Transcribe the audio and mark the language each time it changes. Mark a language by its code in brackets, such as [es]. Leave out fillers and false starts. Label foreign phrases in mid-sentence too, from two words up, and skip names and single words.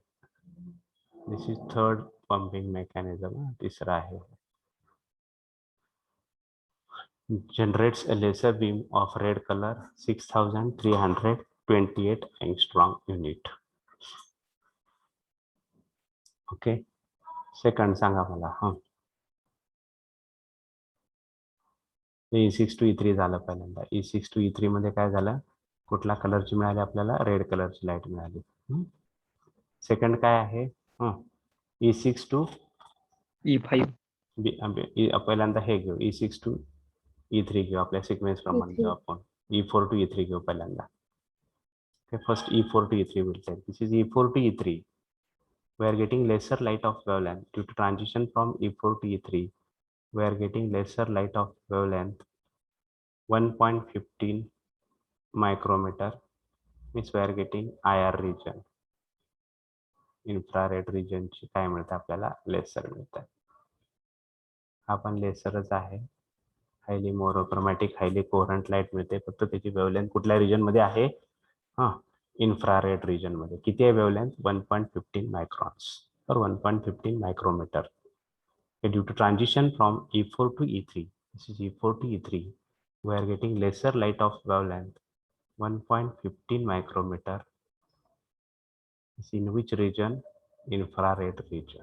[en] This is third pumping mechanism. [hi] तीसरा है [en] generates a laser beam of red color 6328 angstrom unit. Okay, second [mr] सांगा मला. E6 to E3 झालं पहिल्यांदा. E6 to E3 मध्ये काय झालं? कुठल्या कलरची मिळाली आपल्याला? रेड कलरची लाईट मिळाली. सेकंड काय आहे? E6 to E5 पहिल्यांदा हे घेऊ E6 to E3 घेऊ आपल्या सिक्वेन्स प्रमाणे घेऊ आपण. E4 to E3 घेऊ पहिल्यांदा. [en] First E4 to E3 will take. This is E4 to E3. We are getting lesser light of wavelength due to transition from E4 to E3. We are getting lesser light of wavelength 1.15 micrometer, means we are getting IR region. Infrared region [mr] ची काय मिळतं आपल्याला? लेसर मिळतं. हा पण लेसरच आहे. [en] highly monochromatic highly coherent light [mr] मिळते, फक्त त्याची वेवलेंथ कुठल्या रिजन मध्ये आहे? [en] infrared region [mr] मध्ये. किती आहे वेवलेंथ? [en] 1.15 मायक्रॉन्स or 1.15 micrometer. Due to transition from E4 to E3, this is E4 to E3, we are getting lesser light of wavelength 1.15 micrometer. In which region? Infrared region.